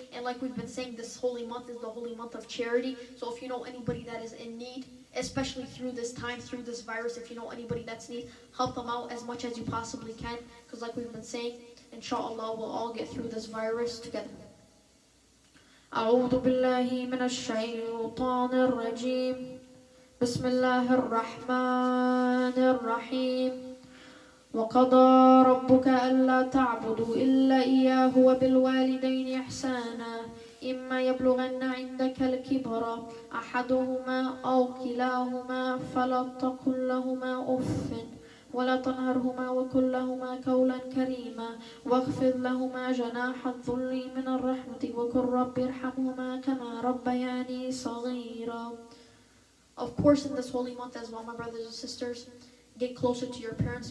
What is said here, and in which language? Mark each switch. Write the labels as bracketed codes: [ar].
[en] And like we've been saying, this holy month is the holy month of charity. So if you know anybody that is in need, especially through this time, through this virus, if you know anybody that's in need, help them out as much as you possibly can. Because like we've been saying, inshallah, we'll all get through this virus together. [ar] أعوذ بالله من الشيطان الرجيم. بسم الله الرحمن الرحيم. وقضى ربك ألا تعبدوا إلا إياه وبالوالدين إحسانا إما يبلغن عندك الكبر أحدهما أو كلاهما فلا تقل لهما أف ولا تنهرهما وقل لهما قولا كريما واخفض لهما جناح الذل من الرحمة وقل رب ارحمهما كما ربياني صغيرا. [en] Of course, in this holy month as well, my brothers and sisters, get closer to your parents.